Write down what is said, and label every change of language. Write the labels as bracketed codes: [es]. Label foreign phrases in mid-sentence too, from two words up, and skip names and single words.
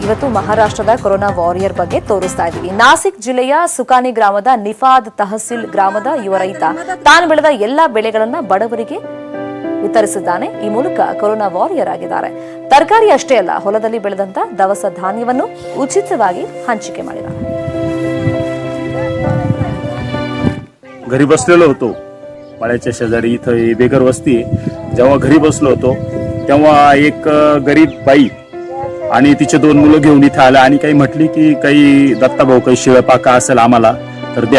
[kn] ಇವತ್ತು ಮಹಾರಾಷ್ಟ್ರದ ಕೊರೋನಾ ವಾರಿಯರ್ ಬಗ್ಗೆ ತೋರಿಸ್ತಾ ಇದ್ದೀವಿ. ನಾಸಿಕ್ ಜಿಲ್ಲೆಯ ಸುಕಾನಿ ಗ್ರಾಮದ ನಿಫಾದ್ ತಹಸೀಲ್ ಗ್ರಾಮದ ಯುವ ರೈತ ತಾನು ಬೆಳೆದ ಎಲ್ಲಾ ಬೆಳೆಗಳನ್ನ ಬಡವರಿಗೆ ವಿತರಿಸಿದ್ದಾನೆ. ಈ ಮೂಲಕ ಕೊರೋನಾ ವಾರಿಯರ್ ಆಗಿದ್ದಾರೆ. ತರಕಾರಿ ಅಷ್ಟೇ ಅಲ್ಲ, ಹೊಲದಲ್ಲಿ ಬೆಳೆದಂತ ದವಸ ಧಾನ್ಯವನ್ನು ಉಚಿತವಾಗಿ ಹಂಚಿಕೆ ಮಾಡಿದ್ದಾರೆ. [mr] घरी बसलेलो होतो पाळ्याच्या शेजारी, इथं बेघर वस्ती. जेव्हा घरी बसलो होतो तेव्हा एक गरीब बाई आणि तिचे 2 मुलं घेऊन इथे आल्या आणि काही म्हटली की काही दत्ताभाऊ काही शिळा पाका असेल आम्हाला तर द्या.